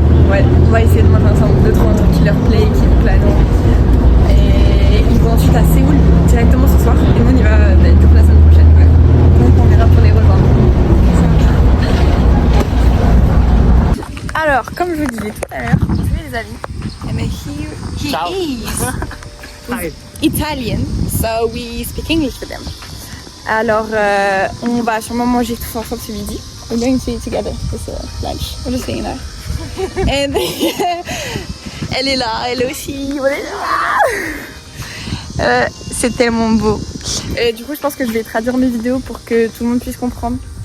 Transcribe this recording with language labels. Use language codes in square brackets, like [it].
[fr] Ouais, on va essayer de manger ensemble 2-3 un truc qui leur plaît, qui nous plaît à nous. Et ils vont ensuite à Séoul directement ce soir. Et nous on y va du coup la semaine prochaine. Ouais. Donc on verra pour les rejoindre. Alors, comme je vous disais tout à l'heure, c'est les amis. [en] And here he [it] Ciao. [en] is. Hi. Italian, so we speak English to them. [fr] Alors, on va sûrement manger tous ensemble ce midi. [en] We're going to eat together. It's lunch. We're just saying that. [fr] And elle est là, elle aussi. On est là. C'est tellement beau. Du coup, je pense que je vais traduire mes vidéos pour que tout le monde puisse comprendre.